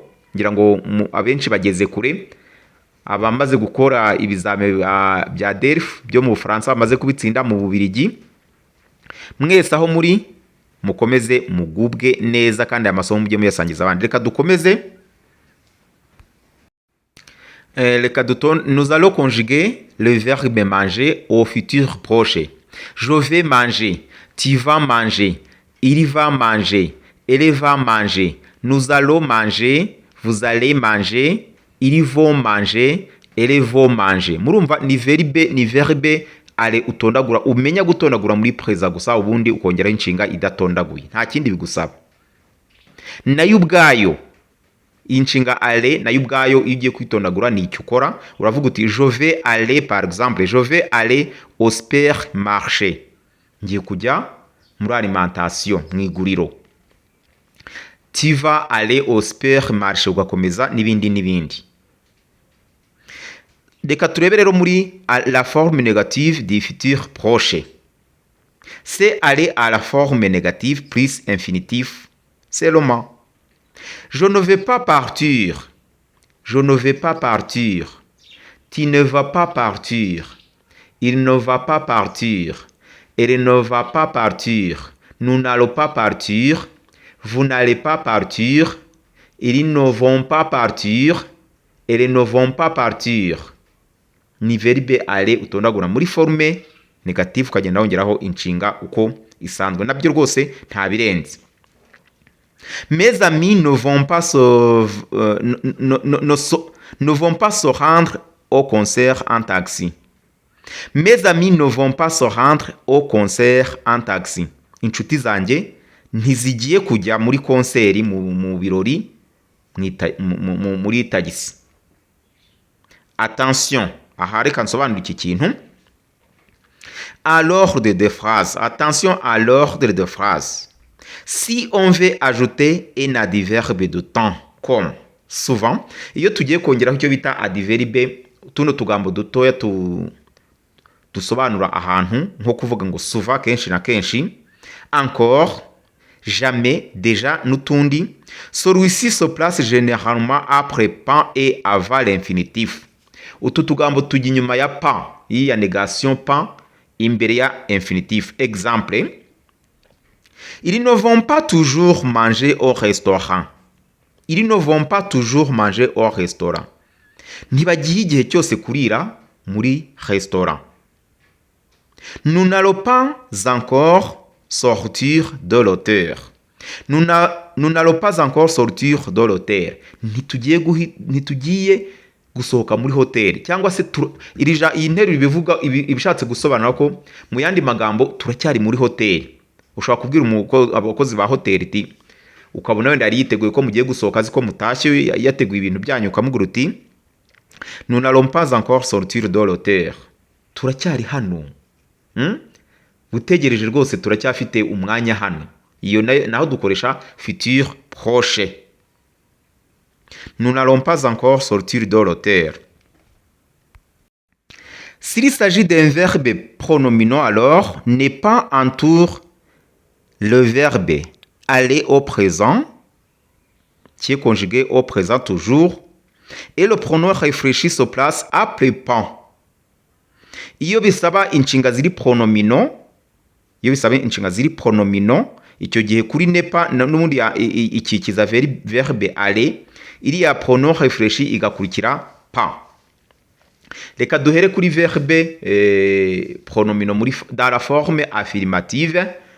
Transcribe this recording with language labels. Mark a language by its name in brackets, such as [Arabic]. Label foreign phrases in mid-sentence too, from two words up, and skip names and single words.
[Kinyarwanda] Ngira ngo abenshi bageze kure, abamaze gukora ibizame bya DELF byo mu Bufaransa bamaze kubitsinda mu Bubiligi. Mwese aho muri mukomeze mugubwe neza kandi amasomo mujye muyasangiza abandi. Reka dukomeze. [French] Nous allons conjuguer le verbe manger au futur proche. Je vais manger, tu vas manger, il va manger, elle va manger, nous allons manger, vous allez manger, ils vont manger, elles vont manger. [Kinyarwanda] Murumva ni [French] verbe ale [Kinyarwanda] utondagura, umenya gutondagura muri présent gusa, ubundi ukongeraho inshinga idatondaguye. Nta kindi bigusaba. Nayo ubwayo iyi nshinga aller nayo ubwayo iyo ugiye kwitondagura ni icyo ukora, uravuga uti [French] je vais aller par exemple, je vais aller au supermarché, [Kinyarwanda] ngiye kujya muri alimentation mu iguriro. [French] Tu vas aller au supermarché, [Kinyarwanda] ugakomeza n'ibindi n'ibindi. Reka turebe rero muri [French] la forme négative du futur proche. C'est aller à la forme négative plus infinitif seulement. Je ne vais pas partir. Je ne vais pas partir. Tu ne vas pas partir. Il ne va pas partir. Elle ne va pas partir. Nous n'allons pas partir. Vous n'allez pas partir. Ils ne vont pas partir. Elles ne vont pas partir. [Kinyarwanda] Ni [French] verbe aller [Kinyarwanda] utondagura muri [French] forme négative [Kinyarwanda] ukagenda wongeraho inshinga uko isanzwe, nabyo rwose nta birenze. [French] Mes amis ne vont pas ne vont pas se rendre au concert en taxi. Mes amis ne vont pas se rendre au concert en taxi. [Kinyarwanda] Inshuti zanjye ntizigiye kujya muri konseri mu birori muri tagisi. Attention, aha reka nsobanura iki kintu. [French] À l'ordre de phrase. Attention à l'ordre de phrase. Si on veut ajouter un adverbe de temps comme souvent, [Kinyarwanda] iyo tugiye kongeraho icyo bita adverbe, tuno tugambo dutoya dusobanura ahantu, nko kuvuga ngo souvent kenshi na kenshi, [French] encore, jamais, déjà n'utundi, celui-ci se place généralement après pas et avant l'infinitif. [Kinyarwanda] Utu tugambo tujya inyuma ya pas, ya [French] négation pas, [Kinyarwanda] imbere ya infinitif. [French] Exemple, ils ne vont pas toujours manger au restaurant. Ils ne vont pas toujours manger au restaurant. [Kinyarwanda] Ntibagiye igihe cyose kurira muri restaurant. [French] Nous n'allons pas encore sortir de l'hôtel. Nous n'allons pas encore sortir de l'hôtel. [Kinyarwanda] Ntitugiye gusohoka muri hoteli, cyangwa se iyi nteruro ibivuga ibishatse gusobanura ko mu yandi magambo turacyari muri hoteli. Ushobora kubwira abakozi ba hoteli iti, ukabona wenda yari yiteguye ko mugiye gusohoka, azi ko mutashye, yateguye ibintu byanyu, ukamubwira uti [French] nous n'allons pas encore sortir de l'hôtel. [Kinyarwanda] Turacyari hano. Utegereje rwose, turacyafite umwanya hano. Iyo naho dukoresha [French] futur proche. Nous n'allons pas encore sortir de l'hôtel. S'il s'agit d'un verbe pronominal, alors n'est pas entoure le verbe aller au présent, qui est conjugué au présent toujours, et le pronom réfléchi se place après pas. [Kinyarwanda] Iyo bisaba inshinga ziri pronomino, icyo gihe kuri nepa n'ubundi ikikiza [French] verbe aller, [Kinyarwanda] iriya [French] pronom réfléchi [Kinyarwanda] igakurikira pas. Reka duhere kuri [French] verbe pronomino dans la forme affirmative.